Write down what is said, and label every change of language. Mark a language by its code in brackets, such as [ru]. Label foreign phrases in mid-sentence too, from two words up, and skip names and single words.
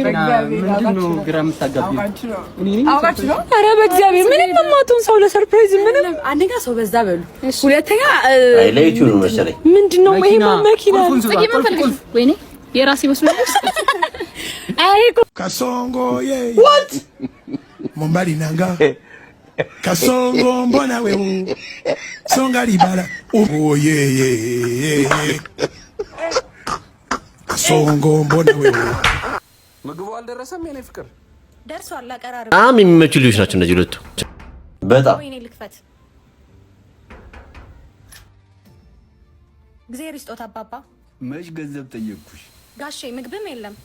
[am] ምንድነው ግራ የምታጋቢው? አውቃችሁ ነው። ኧረ በእግዚአብሔር ምንም የማትሆን ሰው ለሰርፕራይዝ ምንም። አንደኛ ሰው በዛ በሉ፣ ሁለተኛ አይ ለዩቲዩብ ነው መሰለኝ። ምንድነው ይሄ መኪና ጽጌ ምን ፈልገሽ? ወይኔ የራሴ መስሎኝ። አይ [sw] ካሶንጎ what mombali nanga kasongo mbona wewe songa libala [en] oh yeah [sw] kasongo mbona wewe [am] ምግቡ አልደረሰም የኔ ፍቅር? ደርሷል። አቀራረብ በጣም የሚመቹ ልጆች ናቸው እነዚህ ሁለቱ። በጣም ወይኔ ልክፈት። እግዚአብሔር ይስጦት አባባ። መች ገንዘብ ጠየቅኩሽ? ጋሼ ምግብም የለም።